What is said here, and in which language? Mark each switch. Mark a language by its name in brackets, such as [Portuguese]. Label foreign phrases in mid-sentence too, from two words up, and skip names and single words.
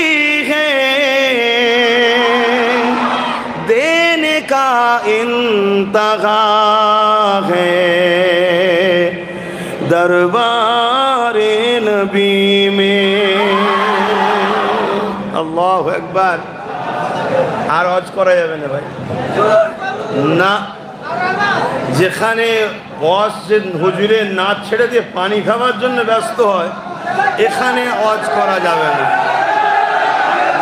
[Urdu] دینے کا انتہا ہے دربار نبی میں اللہ [Bangla] اکبر আর হজ করা যাবে না ভাই না যেখানে মসজিদ হুজুরে নাচ ছেড়ে দিয়ে পানি খাওয়ার জন্য ব্যস্ত হয় এখানে হজ করা যাবে না